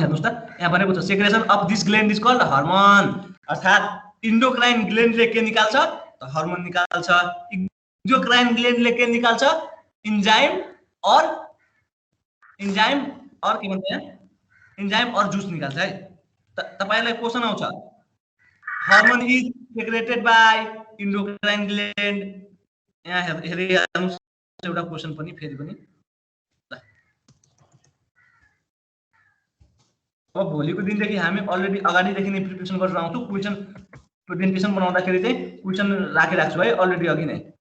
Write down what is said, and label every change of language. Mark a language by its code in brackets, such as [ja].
[ne] हेर्नुस् त यहाँ भनेको छ [en] Secretion of this gland is called hormone. [ne] अर्थात इन्डोक्राइन ग्ल्यान्डले के निकाल्छ त हार्मोन निकाल्छ, एक्जोक्राइन ग्ल्यान्डले के निकाल्छ इन्जाइम और के भन्छ यहाँ इन्जाइम और जुस निकाल्छ है। तपाईहरुलाई क्वेशन आउँछ [en] Hormone is secreted by endocrine gland. [ne] यहाँ हेरिहाल्नुस् एउटा क्वेशन पनि फेरि पनि। अब भोलिको दिनदेखि हामी अलरेडी अगाडिदेखि नै प्रिपरेसन गरेर आउँछौँ। क्वेशन प्रेजेन्टेसन बनाउँदाखेरि चाहिँ क्वेशन राखिराख्छु है अलरेडी अघि नै।